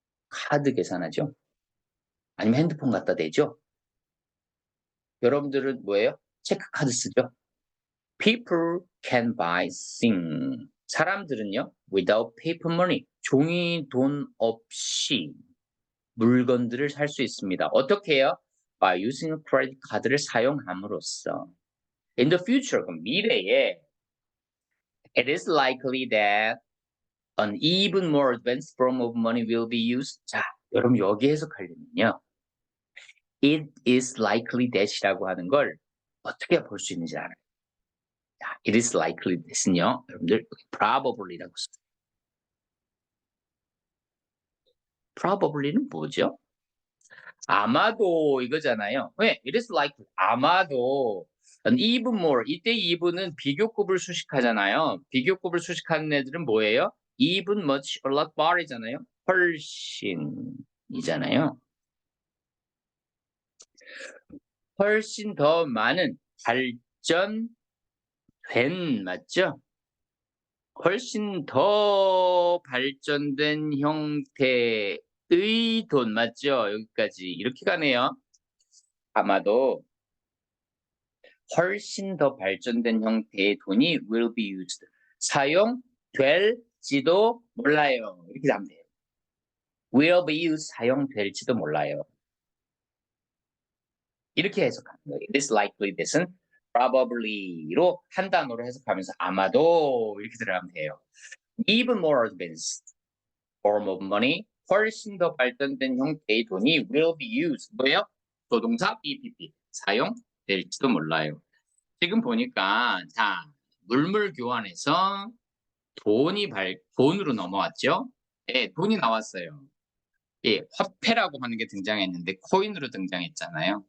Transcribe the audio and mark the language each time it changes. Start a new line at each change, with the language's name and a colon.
Korean: 카드 계산하죠? 아니면 핸드폰 갖다 대죠? 여러분들은 뭐예요? 체크카드 쓰죠?
English: People can buy things.
Korean: 사람들은요,
English: without paper money,
Korean: 종이 돈 없이 물건들을 살 수 있습니다. 어떻게 해요?
English: By using credit
Korean: 카드를 사용함으로써.
English: In the future,
Korean: 그럼 미래에
English: it is likely that an even more advanced form of money will be used.
Korean: 자, 여러분 여기 해석하려면요.
English: It is likely that
Korean: 이라고 하는 걸 어떻게 볼 수 있는지 알아요. 자, it is likely that은요. 여러분들 probably라고 써요. probably는 뭐죠? 아마도 이거잖아요. 왜?
English: It is likely.
Korean: 아마도
English: an even more.
Korean: 이때 even은 비교급을 수식하잖아요. 비교급을 수식하는 애들은 뭐예요? even, much, a lot, far이잖아요. 훨씬이잖아요. 훨씬 더 많은 발전된 맞죠? 훨씬 더 발전된 형태의 돈 맞죠? 여기까지 이렇게 가네요. 아마도 훨씬 더 발전된 형태의 돈이
English: will be used.
Korean: 사용될지도 몰라요. 이렇게 하면 돼요.
English: will be used
Korean: 사용될지도 몰라요. 이렇게 해석하는 거예요.
English: It is likely that
Korean: 은 probably로 한 단어로 해석하면서 아마도 이렇게 들어가면 돼요.
English: Even more advanced form of money,
Korean: 훨씬 더 발전된 형태의 돈이
English: will be used.
Korean: 뭐예요? 조동사 BPP 사용될지도 몰라요. 지금 보니까 자 물물 교환에서 돈으로 넘어왔죠. 예, 돈이 나왔어요. 예, 화폐라고 하는 게 등장했는데 코인으로 등장했잖아요.